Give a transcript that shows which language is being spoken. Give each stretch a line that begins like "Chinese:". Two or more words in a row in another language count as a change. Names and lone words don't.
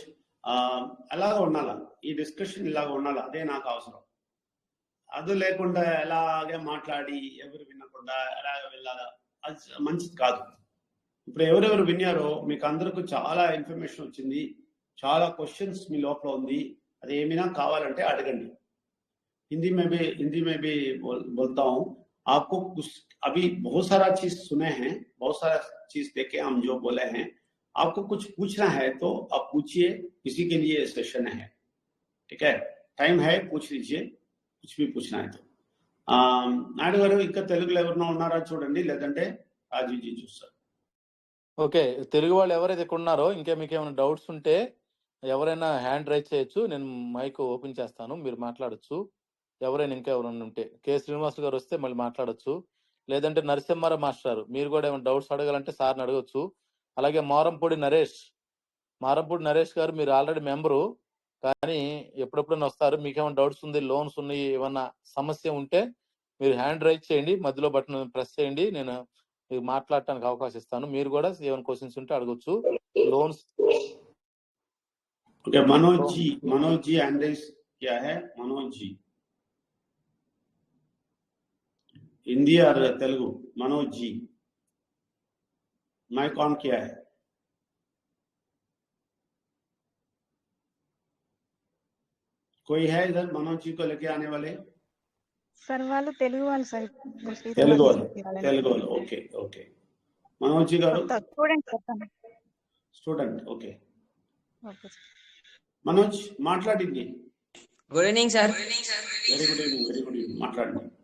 Telugu: అలాగే ఉండాలా, ఈ డిస్కషన్ ఇలాగ ఉండాలా, అదే నాకు అవసరం. అది లేకుండా ఎలాగే మాట్లాడి ఎవరు వినకుండా ఎలాగ వెళ్ళాలా, అది మంచిది కాదు. ఇప్పుడు ఎవరెవరు విన్నారో మీకు అందరికీ చాలా ఇన్ఫర్మేషన్ వచ్చింది, చాలా క్వశ్చన్స్ మీ లోపల ఉంది. అది ఏమైనా కావాలంటే అడగండి.
Hindi: हिंदी में भी बोलता हूँ. आपको कुछ अभी बहुत सारा चीज सुने हैं, बहुत सारा चीज देखे हम जो बोले हैं. आपको कुछ पूछना है तो आप पूछिए. किसी के लिए सेशन है, ठीक है? टाइम है, पूछ लीजिए कुछ भी पूछना है तो.
Telugu: నాయుడు గారు ఇంకా తెలుగులో ఎవరైనా ఉన్నారా చూడండి, లేదంటే రాజీవ్జీ చూస్తారు. ఓకే, తెలుగు వాళ్ళు ఎవరైతే ఉన్నారో ఇంకా మీకు ఏమైనా డౌట్స్ ఉంటే ఎవరైనా
English: hand raise
Telugu: చేయొచ్చు. నేను
English: mic open
Telugu: చేస్తాను, మీరు మాట్లాడొచ్చు. ఎవరైనా ఇంకా ఎవరైనా ఉంటే కే శ్రీనివాస్ గారు వస్తే మళ్ళీ మాట్లాడొచ్చు. లేదంటే నరసింహారావు మాస్టర్, మీరు కూడా ఏమైనా డౌట్స్ అడగాలంటే సార్ని అడగచ్చు. అలాగే మారంపూడి నరేష్ గారు, మీరు
English: already member,
Telugu: కానీ ఎప్పుడెప్పుడైనా వస్తారు. మీకేమైనా డౌట్స్ ఉంది, లోన్స్ ఉన్నాయి, ఏమన్నా సమస్య ఉంటే మీరు
English: hand raise
Telugu: చేయండి, మధ్యలో
English: button press
Telugu: చేయండి, నేను మీకు మాట్లాడటానికి అవకాశం ఇస్తాను. మీరు కూడా ఏమైనా క్వశ్చన్స్ ఉంటే అడగచ్చు. లోన్స్
Hindi: ओके, मनोज जी
English: hand raise
Hindi: क्या है? मनोज जी, हिंदी और तेलुगु? मनोज जी
English: mic on
Hindi: किया है? कोई है इधर मनोज जी को लेके आने वाले?
Telugu: సార్ వాళ్ళు తెలుగు వాళ్ళు సార్. తెలుగు వాళ్ళు.
English: okay okay.
Telugu: మనోజ్ జీ గారు స్టూడెంట్. ఓకే మనోజ్ మాట్లాడింది.
English: good evening sir. very good evening
Telugu: మాట్లాడండి.